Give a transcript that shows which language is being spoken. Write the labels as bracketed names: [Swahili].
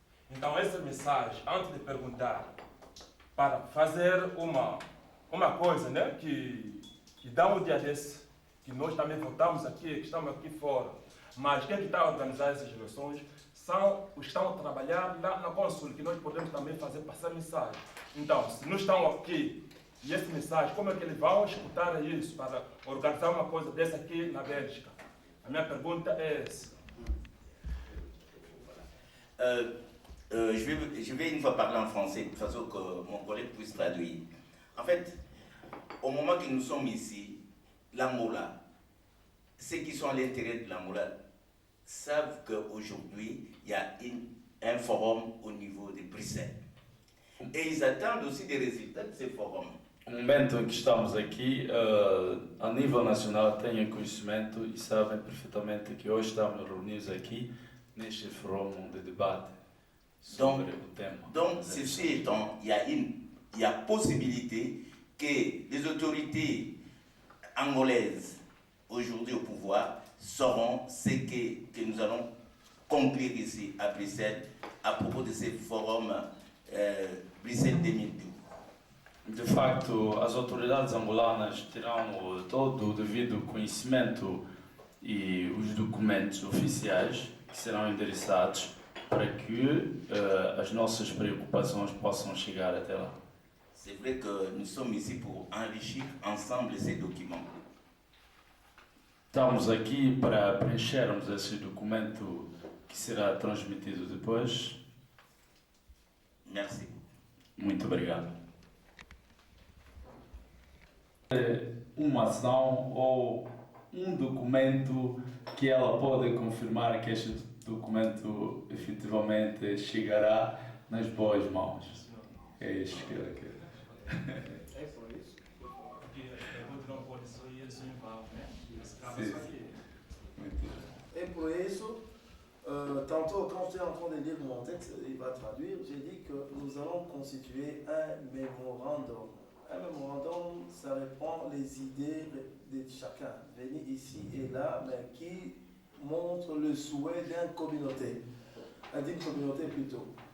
[Portuguese] Então, essa mensagem, antes de perguntar, para fazer uma coisa, né, que dá um dia desse, que nós também votamos aqui, que estamos aqui fora, mas quem está a organizar essas eleições são os que estão a trabalhar lá na Consul, que nós podemos também fazer passar mensagem. Então, se não estão aqui, e essa mensagem, como é que eles vão escutar isso para organizar uma coisa dessa aqui na Bélgica? A minha pergunta é essa. [French] Je vais une fois parler en français, de façon que mon collègue puisse traduire. En fait, au moment que nous sommes ici, l'Angola, ceux qui sont à l'intérieur de l'Angola savent qu'aujourd'hui, il y a un forum au niveau de Bruxelles. Et ils attendent aussi des résultats de ces forums. [Portuguese] No momento em que estamos aqui, a nível nacional, têm conhecimento e sabem perfeitamente que hoje estamos reunidos aqui neste fórum de debate sobre o tema. [French] Donc, ceci étant, il y a possibilité que les autorités angolaises, aujourd'hui au pouvoir, sauront ce que nous allons conclure ici à Bruxelles à propos de ces forums Bruxelles 2012. [Portuguese] De facto, as autoridades angolanas terão todo o devido conhecimento e os documentos oficiais que serão endereçados para que as nossas preocupações possam chegar até lá. [French] C'est vrai que nous sommes ici pour enrichir ensemble ces documents. [Portuguese] Estamos aqui para preenchermos esse documento que será transmitido depois. [French] Merci. [Portuguese] Muito obrigado. Uma ação ou documento que ela pode confirmar que este documento efetivamente chegará nas boas mãos. É isto que ela quer. É por isso? Porque a pergunta não pode só ir assim em vão, né? Esse caso só aqui. [French] Et pour eso, tantôt, quand j'étais en train de lire mon texte, il va traduire, j'ai dit que nous allons constituer un mémorandum. Un mémorandum, ça reprend les idées de chacun, venir ici et là, mais qui montre le souhait d'une communauté plutôt.